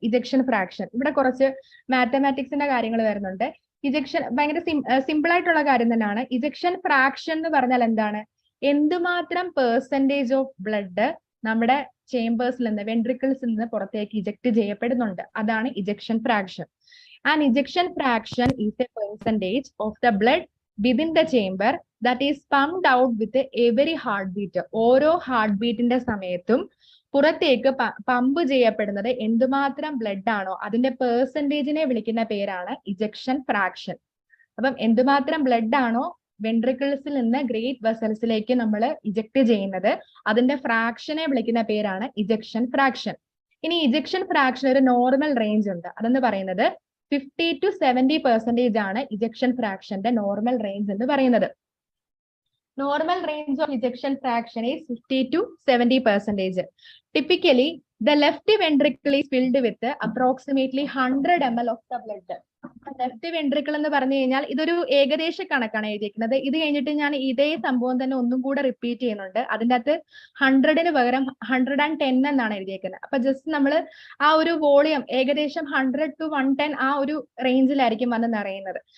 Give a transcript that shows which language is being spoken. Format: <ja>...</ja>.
<ml>Ejection fraction ഇവിടെ കുറച്ച് മാത്തമാറ്റിക്സിന്റെ കാര്യങ്ങൾ വരുന്നുണ്ട്. ഇജക്ഷൻ ഭയങ്കര സിമ്പിൾ ആയിട്ടുള്ള കാര്യം തന്നെയാണ്. ഇജക്ഷൻ ഫ്രാക്ഷൻ എന്ന് പറഞ്ഞാൽ എന്താണ്, എന്തുമാത്രം</ml> <en>percentage of blood</en> <ml>നമ്മുടെ ചേംബേഴ്സിൽ നിന്ന്, വെൻട്രിക്കിൾസിൽ നിന്ന് പുറത്തേക്ക് ഇജക്ട് ചെയ്യപ്പെടുന്നുണ്ട്, അതാണ് ejection fraction.</ml> <en>And ejection fraction is a percentage of the blood within the chamber that is pumped out with every heartbeat.</en> <ml>ഓരോ ഹാർട്ട് ബീറ്റിന്റെ സമയത്തും പുറത്തേക്ക് പമ്പ് ചെയ്യപ്പെടുന്നത് എന്തുമാത്രം ബ്ലഡ് ആണോ അതിന്റെ പെർസെന്റേജിനെ വിളിക്കുന്ന പേരാണ് ഇജക്ഷൻ ഫ്രാക്ഷൻ. അപ്പം എന്തുമാത്രം ബ്ലഡ് ആണോ വെൻട്രിക്കിൾസിൽ നിന്ന് ഗ്രേറ്റ് വെസൽസിലേക്ക് നമ്മൾ ഇജക്ട് ചെയ്യുന്നത്, അതിന്റെ ഫ്രാക്ഷനെ വിളിക്കുന്ന പേരാണ് ഇജക്ഷൻ ഫ്രാക്ഷൻ. ഇനി ഇജക്ഷൻ ഫ്രാക്ഷൻ ഒരു നോർമൽ റേഞ്ച് ഉണ്ട്. അതെന്ന് പറയുന്നത്</ml> <en>50 to 70%</en> <ml>ആണ് ഇജക്ഷൻ ഫ്രാക്ഷന്റെ നോർമൽ റേഞ്ച് എന്ന് പറയുന്നത്.</ml> <en>Normal range of ejection fraction is 50 to 70%. Typically, the left ventricle is filled with approximately 100 ml of the blood.</en> <ml>Left ventricle എന്ന് പറഞ്ഞു കഴിഞ്ഞാൽ ഇതൊരു ഏകദേശ കണക്കാണ് എഴുതിയിരിക്കുന്നത്. ഇത് കഴിഞ്ഞിട്ട് ഞാൻ ഇതേ സംഭവം തന്നെ ഒന്നും കൂടെ റിപ്പീറ്റ് ചെയ്യുന്നുണ്ട്. അതിൻ്റെ അകത്ത് 100ന് പകരം 110 എന്നാണ് എഴുതിയേക്കുന്നത്. അപ്പൊ ജസ്റ്റ് നമ്മൾ ആ ഒരു വോളിയം ഏകദേശം 100 to 110 ആ ഒരു റേഞ്ചിലായിരിക്കും വന്ന് നിറയുന്നത്.</ml>